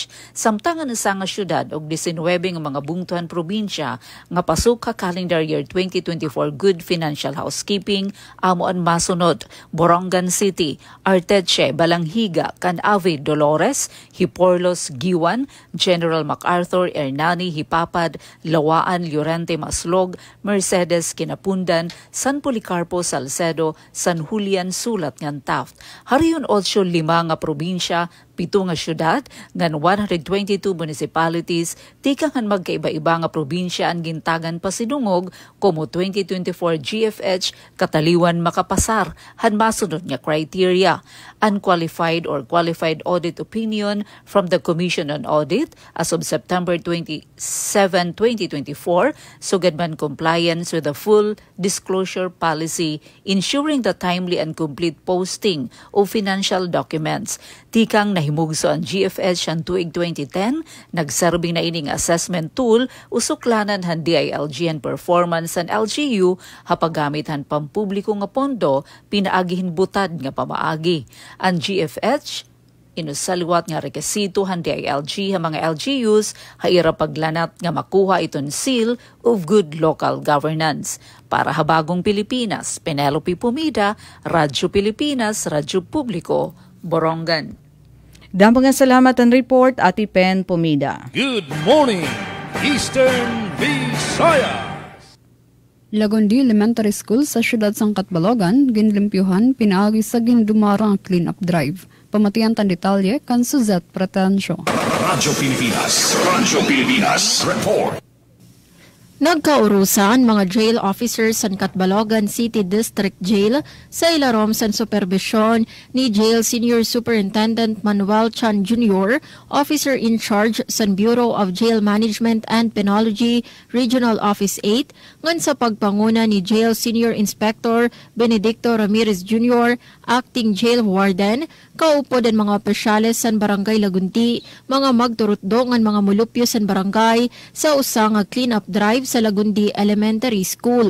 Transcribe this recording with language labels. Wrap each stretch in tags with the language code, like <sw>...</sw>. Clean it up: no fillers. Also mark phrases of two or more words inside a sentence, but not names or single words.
<war>Samtangan sa nga syudad og 19 nga mga bungtuhan probinsya nga pasok ka</war> <en>calendar year</en> <war>2024 Good Financial Housekeeping amoan masunod Borongan City, Arteche, Balanghiga, Canavi, Dolores, Hiporlos, Giwan, General MacArthur, Hernani, Hipapad, Lawaan, Llorente, Maslog, Mercedes, Kinapundan, San Policarpo, Salcedo, San Julian, Sulat ngan Taft. Hariyon 8 nga probinsya 7 nga syudad, ngan 122 municipalities, tikangan magkaiba-iba nga probinsya ang gintagan pasidungog, como 2024 GFH kataliwan makapasar, han masunod nga criteria.</war> <en>Unqualified or qualified audit opinion from the Commission on Audit as of September 27, 2024,</en> <war>sugad man</war> <en>compliance with the full disclosure policy, ensuring the timely and complete posting of financial documents.</en> <war>Tikang nahimugso ang GFH ang tuig 2010, nagserbing na ining</war> <en>assessment tool,</en> <war>usuklanan han DILG ang performance ang LGU, hapagamit han pampubliko nga pondo, pinaagihin butad nga pamaagi. Ang GFH, inusalwat nga rekisito han DILG ang mga LGUs, haira paglanat nga makuha iton</war> <en>seal of good local governance.</en> <war>Para Habagong Pilipinas, Penelope Pumida, Radyo Pilipinas, Radyo Publiko, Borongan. Dampang salamat ang report, Ati Pen Pumida.</war> <en>Good morning, Eastern Visayas!</en> <war>Lagondi Elementary School sa siyudad sang Katbalogan, ginlimpyuhan, pinaagi sa gindumarang</war> <en>clean-up drive.</en> <war>Pamatian tan detalye kan Suzette Pretensyo. Radyo Pilipinas, report. Nagkaurusan mga</war> <en>jail officers</en> <war>sa Catbalogan City District Jail sa ilarom sa supervisyon ni Jail Senior Superintendent Manuel Chan Jr., Officer in Charge sa Bureau of Jail Management and Penology Regional Office 8, ngan sa pagpanguna ni Jail Senior Inspector Benedicto Ramirez Jr., Acting Jail Warden, kaupo din mga opisyales sa Barangay Lagunti, mga magturutdo ngan mga mulupyo sa barangay sa usang</war> <en>clean-up drive</en> <war>sa Lagundi Elementary School.</war>